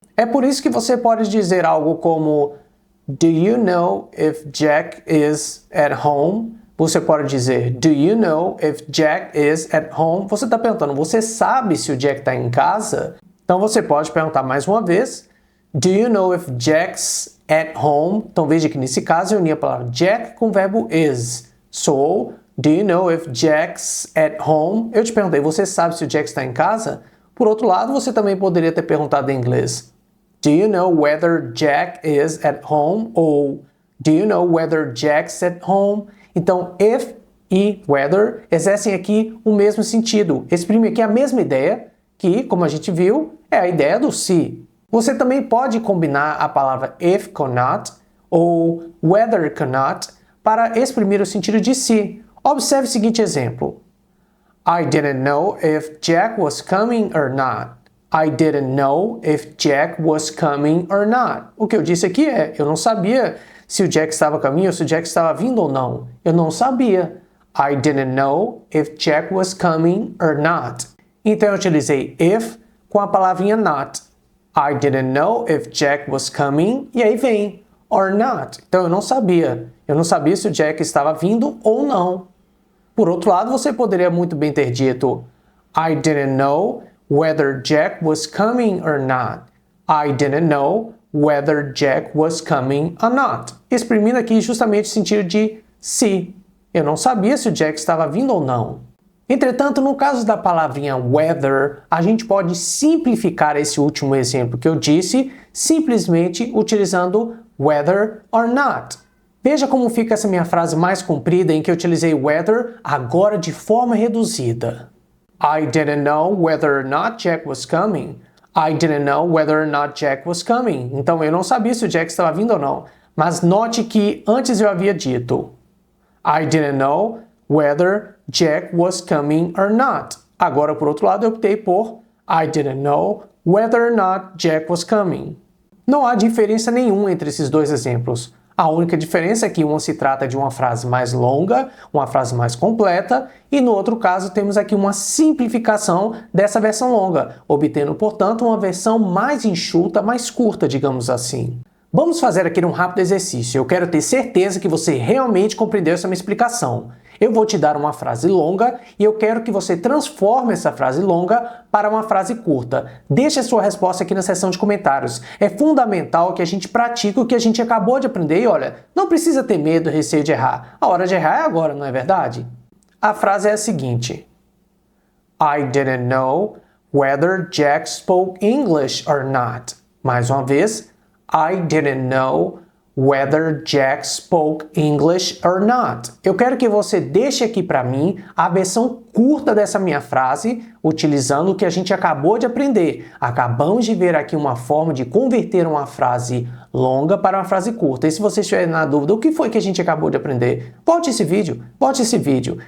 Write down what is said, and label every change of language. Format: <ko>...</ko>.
<pt>É por isso que você pode dizer algo como</pt> <en>Do you know if Jack is at home?</en> <pt>Você pode dizer</pt> <en>Do you know if Jack is at home?</en> <pt>Você está perguntando, você sabe se o Jack está em casa? Então você pode perguntar mais uma vez</pt> <en>Do you know if Jack's at home?</en> <pt>Então veja que nesse caso eu uni a palavra Jack com o verbo is.</pt> <en>So, do you know if Jack's at home?</en> <pt>Eu te perguntei, você sabe se o Jack está em casa? Por outro lado, você também poderia ter perguntado em inglês</pt> <en>Do you know whether Jack is at home? Ou Do you know whether Jack's at home?</en> <pt>Então, if e whether exercem aqui o mesmo sentido. Exprime aqui a mesma ideia, que, como a gente viu, é a ideia do se. Você também pode combinar a palavra if com not ou whether com not para exprimir o sentido de se. Observe o seguinte exemplo.</pt> <en>I didn't know if Jack was coming or not. I didn't know if Jack was coming or not.</en> <pt>O que eu disse aqui é, eu não sabia se o Jack estava a caminho ou se o Jack estava vindo ou não. Eu não sabia.</pt> <en>I didn't know if Jack was coming or not.</en> <pt>Então eu utilizei if com a palavrinha not.</pt> <en>I didn't know if Jack was coming.</en> <pt>E aí vem or not. Então eu não sabia. Eu não sabia se o Jack estava vindo ou não. Por outro lado, você poderia muito bem ter dito</pt> <en>I didn't know whether Jack was coming or not. I didn't know whether Jack was coming or not.</en> <pt>Exprimindo aqui justamente o sentido de se. Eu não sabia se o Jack estava vindo ou não. Entretanto, no caso da palavrinha whether, a gente pode simplificar esse último exemplo que eu disse, simplesmente utilizando whether or not. Veja como fica essa minha frase mais comprida em que eu utilizei whether agora de forma reduzida.</pt> <en>I didn't know whether or not Jack was coming. I didn't know whether or not Jack was coming.</en> <pt>Então eu não sabia se o Jack estava vindo ou não. Mas note que antes eu havia dito</pt> <en>I didn't know whether Jack was coming or not.</en> <pt>Agora, por outro lado, eu optei por</pt> <en>I didn't know whether or not Jack was coming.</en> <pt>Não há diferença nenhuma entre esses dois exemplos. A única diferença é que uma se trata de uma frase mais longa, uma frase mais completa, e no outro caso temos aqui uma simplificação dessa versão longa, obtendo, portanto, uma versão mais enxuta, mais curta, digamos assim. Vamos fazer aqui um rápido exercício. Eu quero ter certeza que você realmente compreendeu essa minha explicação. Eu vou te dar uma frase longa e eu quero que você transforme essa frase longa para uma frase curta. Deixe a sua resposta aqui na seção de comentários. É fundamental que a gente pratique o que a gente acabou de aprender e olha, não precisa ter medo e receio de errar. A hora de errar é agora, não é verdade? A frase é a seguinte.</pt> <en>I didn't know whether Jack spoke English or not.</en> <pt>Mais uma vez.</pt> <en>I didn't know whether Jack spoke English or not.</en> <pt>Eu quero que você deixe aqui para mim a versão curta dessa minha frase, utilizando o que a gente acabou de aprender. Acabamos de ver aqui uma forma de converter uma frase longa para uma frase curta. E se você estiver na dúvida, o que foi que a gente acabou de aprender? Volte esse vídeo.</pt>